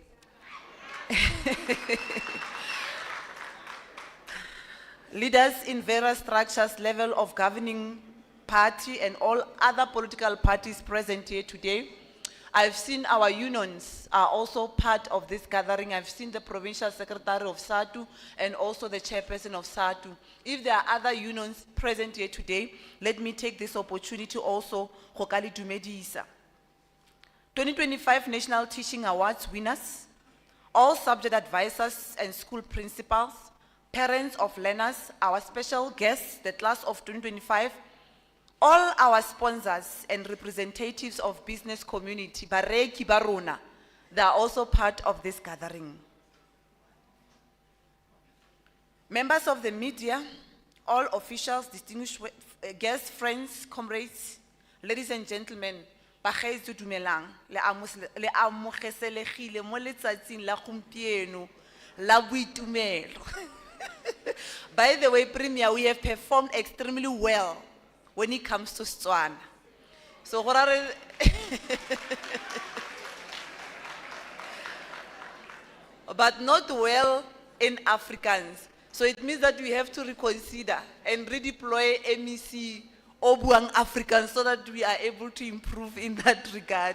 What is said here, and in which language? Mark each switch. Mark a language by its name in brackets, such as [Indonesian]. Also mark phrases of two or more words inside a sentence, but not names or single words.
[English] Leaders in various structures, level of governing party and all other political parties present here today. I've seen our unions are also part of this gathering. I've seen the provincial secretary of SATU and also the chairperson of SATU. If there are other unions present here today, let me take this opportunity also [Tswana] go ka le dumedisa. [English] 2025 National Teaching Awards winners, all subject advisors and school principals, parents of learners, our special guests, the class of 2025, all our sponsors and representatives of business community, [Tswana] bareki ba rona, [English] they are also part of this gathering. Members of the media, all officials, distinguished guests, friends, comrades, ladies and gentlemen, [Tswana] Bagaetsho dumelang, le amogeselegile mo letsatsing la gompieno la boitumelo. [English] By the way, Premier, we have performed extremely well when it comes to Setswana. [Tswana] So, go ra re- [English] but not well in Afrikaans. So it means that we have to reconsider and redeploy MEC Obuang Afrikaans so that we are able to improve in that regard.